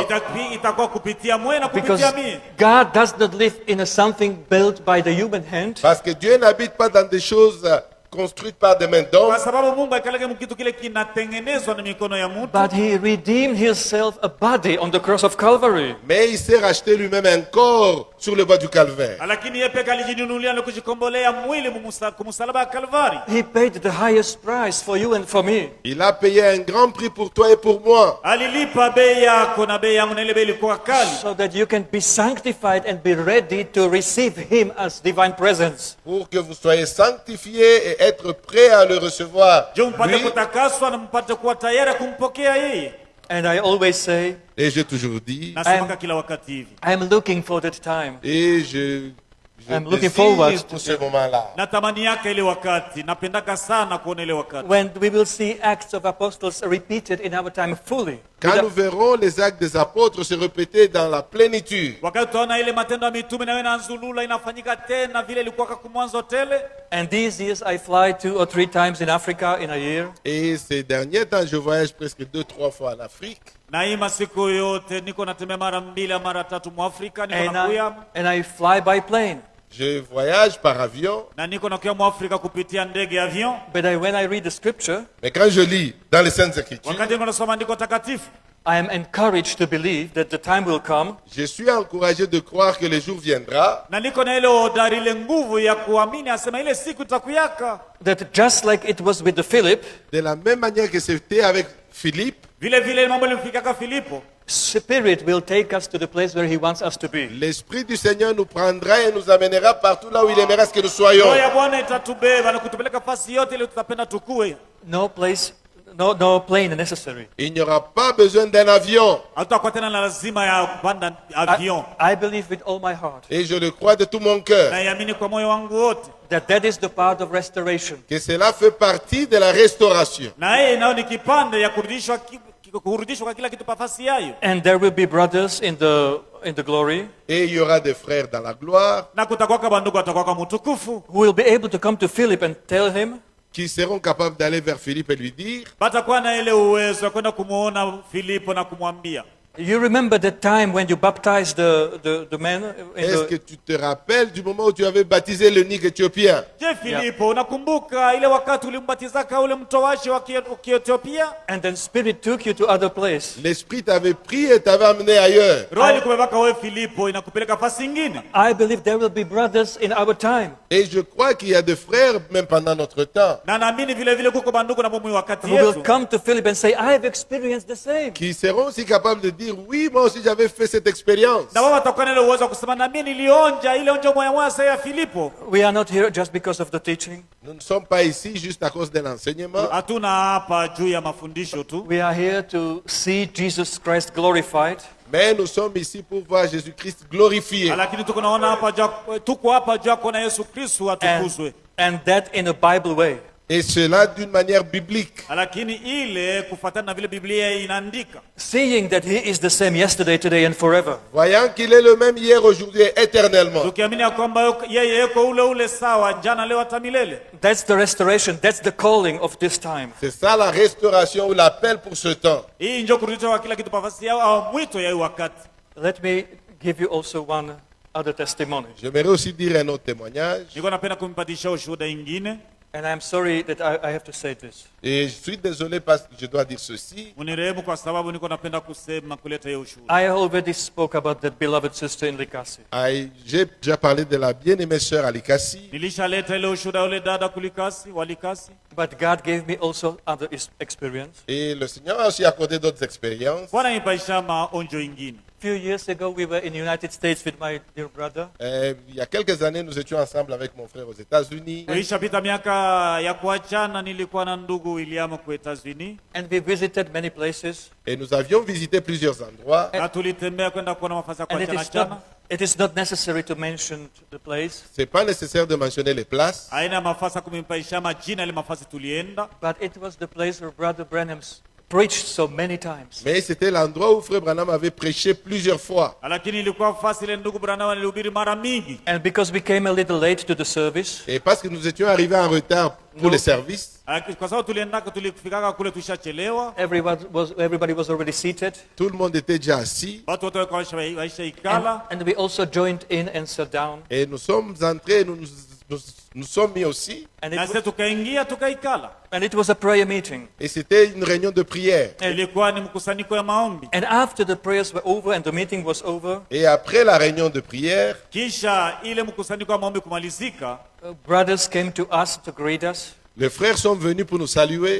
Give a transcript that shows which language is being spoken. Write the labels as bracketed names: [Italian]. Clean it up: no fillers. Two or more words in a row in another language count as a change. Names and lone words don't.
[Swahili] Itakuwa kupitia mwe na [English] Because [Swahili] kupitia mie. [English] God does not live in a something built by the human hand, [French] Parce que Dieu n'habite pas dans des choses construites par des mains d'hommes, [Swahili] Kwa sababu Mungu akaleke mkitu kile kinatengenezwa na mikono ya mtu. [English] but he redeemed himself a body on the cross of Calvary. [French] mais il s'est racheté lui-même un corps sur le bois du calvaire. [Swahili] Lakini yeye peke alijinunulia na kujikombolea mwili kumsalaba Kalvari. [English] He paid the highest price for you and for me. [French] Il a payé un grand prix pour toi et pour moi, [Swahili] Alilipa bei yako na bei yangu na ile bei ilikuwa kali. [English] So that you can be sanctified and be ready to receive him as divine presence. [French] pour que vous soyez sanctifiés et être prêts à le recevoir. [Swahili] Je mpate [French] Lui. [Swahili] kutakaswa na mpate kuwa tayari kumpokea yeye. [English] And I always say, [French] Et j'ai toujours dit, [Swahili] Nasemaka kila wakati hivi. [English] I'm looking for that time [French] et [English] I'm looking forward [French] désire pour ce moment-là. [Swahili] natamaniaka ile wakati, napendaka sana kuona ile wakati [English] when we will see Acts of Apostles repeated in our time fully. [French] Quand nous verrons les actes des apôtres se répéter dans la plénitude. [Swahili] wakati tutaona ile matendo ya mitume nayo inaanzulula inafanyika tena vile ilikuwa kumwanzo tele. [English] And these years I fly 2 or 3 times in Africa in a year. [French] Et ces derniers temps, je voyage presque 2-3 fois en Afrique. [Swahili] Na hii masiku yote niko natembea mara 2 au mara 3 mu Afrika, niko [English] And [Swahili] nakuya [English] I fly by plane. [French] Je voyage par avion. [Swahili] na niko nakuya mu Afrika kupitia ndege avion. [English] But when I read the scripture, [French] Mais quand je lis dans les Saintes Écritures, [Swahili] Wakati niko nasoma andiko takatifu, [English] I am encouraged to believe that the time will come [French] je suis encouragé de croire que le jour viendra [Swahili] na niko na ile hodari, ile nguvu ya kuamini, asema ile siku itakuyaka [English] that just like it was with the Philip, [French] de la même manière que c'était avec Philippe. [Swahili] vile vile mambo ilimfikaka Filipo. [English] Spirit will take us to the place where he wants us to be. [French] L'Esprit du Seigneur nous prendra et nous amènera partout là où il aimera ce que nous soyons. [Swahili] Roho ya Bwana itatubeba na kutupeleka fasi yote ile tutapenda tukue. [English] No place, no plane necessary. [French] Il n'y aura pas besoin d'un avion. [Swahili] Hatutakuwa tena na lazima ya kupanda avion. [English] I believe with all my heart [French] Et je le crois de tout mon cœur. [Swahili] Na iamini kwa moyo wangu wote. [English] that is the part of restoration. [French] Que cela fait partie de la restauration. [Swahili] Na yeye nayo ni kipande ya kurudishwa kwa kila kitu pafasi yayo. [English] And there will be brothers in the glory [French] Et il y aura des frères dans la gloire [Swahili] Na kutakuwa kwa bandugu watakuwa kwa mtukufu. [English] who will be able to come to Philip and tell him, [French] qui seront capables d'aller vers Philippe et lui dire: [Swahili] Batakuwa na ile uwezo wa kwenda kumuona Filipo na kumwambia. [English] you remember the time when you baptized the man in [French] est-ce que [English] the, [French] tu te rappelles du moment où tu avais baptisé l'eunuque éthiopien? [Swahili] Je, Filipo, unakumbuka ile wakati ulimbatizaka ule mtowashi wa Kiethiopia? [English] and then Spirit took you to other place. [French] L'Esprit t'avait pris et t'avait amené ailleurs. [Swahili] Roho ilikubebaka wewe Filipo inakupeleka fasi nyingine. [English] I believe there will be brothers in our time [French] Et je crois qu'il y a des frères, même pendant notre temps, [Swahili] Na naamini vile vile kuko bandugu na mumu wakati [English] who will [Swahili] yetu. [English] come to Philip and say, I have experienced the same. [French] qui seront aussi capables de dire: oui, moi aussi j'avais fait cette expérience. [Swahili] Na wao watakuwa na ile uwezo wa kusema na mimi nilionja ile onjo moya moya sasa ya Filipo. [English] We are not here just because of the teaching. [French] Nous ne sommes pas ici juste à cause de l'enseignement. [Swahili] Hatuna hapa juu ya mafundisho tu. [English] We are here to see Jesus Christ glorified. [French] Mais nous sommes ici pour voir Jésus-Christ glorifié. [Swahili] Lakini tuko hapa juu ya kuona Yesu Kristo atukuzwe. [English] And that in a Bible way. [French] Et cela d'une manière biblique. [Swahili] Lakini ile kufuatana na vile Biblia inaandika. [English] Seeing that he is the same yesterday, today and forever. [French] Voyant qu'il est le même hier, aujourd'hui et éternellement. [Swahili] Tukiamini ya kwamba yeye yuko ule sawa jana leo hata milele. [English] That's the restoration. That's the calling of this time. [French] C'est ça la restauration ou l'appel pour ce temps. [Swahili] Hii ndio kurudisha kwa kila kitu pafasi yao au mwito ya hii wakati. [English] Let me give you also one other testimony. [French] J'aimerais aussi dire un autre témoignage. [Swahili] Niko napenda kumpatisha ushuhuda ingine. [English] And I'm sorry that I have to say this. [French] Et je suis désolé parce que je dois dire ceci. [Swahili] Unirehemu kwa sababu niko napenda kusema kuleta hiyo ushuhuda. [English] I already spoke about that beloved sister in Likasi. [French] J'ai déjà parlé de la bien-aimée sœur Alikasi. [Swahili] Nilishaleta ile ushuhuda ule dada kulikasi, walikasi. [English] But God gave me also other experience. [French] Et le Seigneur a aussi accordé d'autres expériences. [Swahili] Bwana nipaisha maonjo ingine. [English] A few years ago, we were in the United States with my dear brother. [French] Il y a quelques années, nous étions ensemble avec mon frère aux États-Unis. [Swahili] Ilishapita miaka ya kuachana, nilikuwa na ndugu William kwa Etazini. [English] And we visited many places. [French] Et nous avions visité plusieurs endroits. [Swahili] Na tulitembea kwenda kuona mafasi ya [English] And [Swahili] kuachana. [English] it is not necessary to mention the place. [French] Ce n'est pas nécessaire de mentionner les places. [Swahili] Haina mafasi kumimpaisha majina ile mafasi tulienda. [English] But it was the place where Brother Branham preached so many times. [French] Mais c'était l'endroit où frère Branham avait prêché plusieurs fois. [Swahili] Lakini ilikuwa fasi ile ndugu Branham alihubiri mara mingi. [English] And because we came a little late to the service, [French] Et parce que nous étions arrivés en retard pour les services, [Swahili] Kwa sababu tuliendaka tulifikaka kule tushachelewa. [English] everybody was already seated. [French] tout le monde était déjà assis. [Swahili] Watu wote walikuwa waisha ikala. [English] And we also joined in and sat down. [French] Et nous sommes entrés, nous sommes mis aussi. [English] And [Swahili] Na sisi tukaingia tukaikala. [English] it was a prayer meeting. [French] Et c'était une réunion de prière. [Swahili] Ilikuwa ni mkusanyiko ya maombi. [English] And after the prayers were over and the meeting was over, [French] Et après la réunion de prière, [Swahili] Kisha ile mkusanyiko wa maombi kumalizika, [English] brothers came to us to greet us. [French] les frères sont venus pour nous saluer.